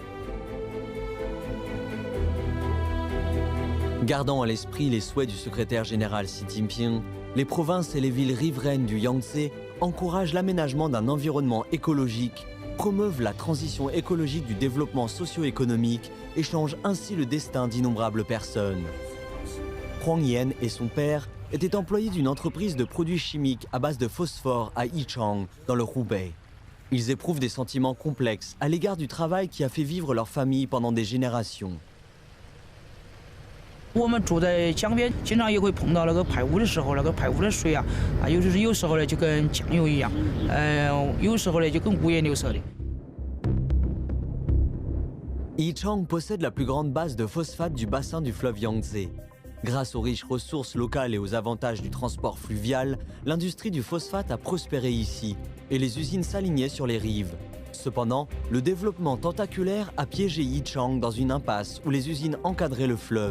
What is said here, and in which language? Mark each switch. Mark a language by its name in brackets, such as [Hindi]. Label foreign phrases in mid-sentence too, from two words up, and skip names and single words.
[French] Gardant à l'esprit les souhaits du secrétaire général Xi Jinping, les provinces et les villes riveraines du Yangtze encouragent l'aménagement d'un environnement écologique, promeuvent la transition écologique du développement socio-économique et changent ainsi le destin d'innombrables personnes. Huang Yan et son père étaient employés d'une entreprise de produits chimiques à base de phosphore à Yichang, dans le Hubei. Ils éprouvent des sentiments complexes à l'égard du travail qui a fait vivre leur famille pendant des générations. [Chinese] 我们住在江边，经常也会碰到那个排污的时候，那个排污的水啊，有时候呢就跟酱油一样，有时候呢就跟五颜六色的。 [French] Yichang possède la plus grande base de phosphate du bassin du fleuve Yangtze. Grâce aux riches ressources locales et aux avantages du transport fluvial, l'industrie du phosphate a prospéré ici et les usines s'alignaient sur les rives. Cependant, le développement tentaculaire a piégé Yichang dans une impasse où les usines encadraient le fleuve.